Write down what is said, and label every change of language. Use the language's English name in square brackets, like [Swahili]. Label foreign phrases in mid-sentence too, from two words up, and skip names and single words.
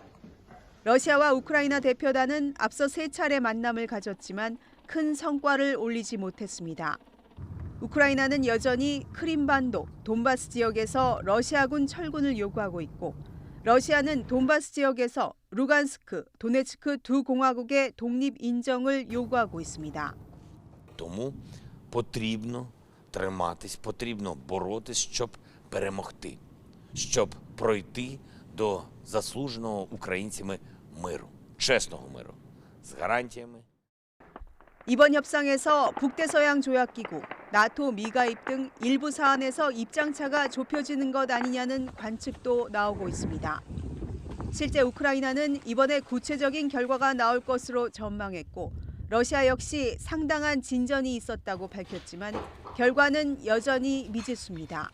[Korean] 러시아와 우크라이나 대표단은 앞서 3차례 만남을 가졌지만 큰 성과를 올리지 못했습니다. 우크라이나는 여전히 크림반도, 돈바스 지역에서 러시아군 철군을 요구하고 있고 러시아는 돈바스 지역에서 루간스크, 도네츠크 두 공화국의 독립 인정을 요구하고 있습니다. [Ukrainian] Тому потрібно триматись, потрібно боротись, щоб перемогти, щоб пройти до заслуженого українцями миру, чесного миру, з гарантіями. [Korean] 이번 협상에서 북대서양 조약기구, 나토 미가입 등 일부 사안에서 입장차가 좁혀지는 것 아니냐는 관측도 나오고 있습니다. 실제 우크라이나는 이번에 구체적인 결과가 나올 것으로 전망했고 러시아 역시 상당한 진전이 있었다고 밝혔지만 결과는 여전히 미지수입니다.